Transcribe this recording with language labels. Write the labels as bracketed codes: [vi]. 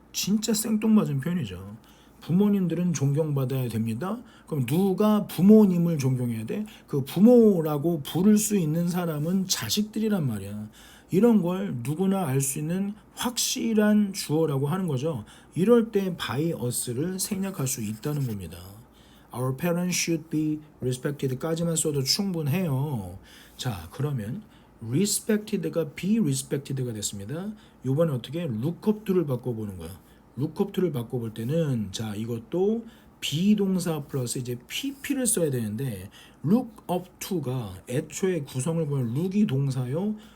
[ko] 진짜 생뚱맞은 표현이죠. 부모님들은 존경받아야 됩니다. 그럼 누가 부모님을 존경해야 돼? 그 부모라고 부를 수 있는 사람은 자식들이란 말이야. 이런 걸 누구나 알 수 있는 확실한 주어라고 하는 거죠. 이럴 때 by us를 생략할 수 있다는 겁니다. [en] Our parents should be respected [ko] 까지만 써도 충분해요. 자, 그러면 respected가 be respected가 됐습니다. 이번에 어떻게 look up to를 바꿔보는 거야. look up to를 바꿔볼 때는 자, 이것도 비동사 플러스 이제 pp를 써야 되는데 look up to가 애초에 구성을 보면 look이 동사요.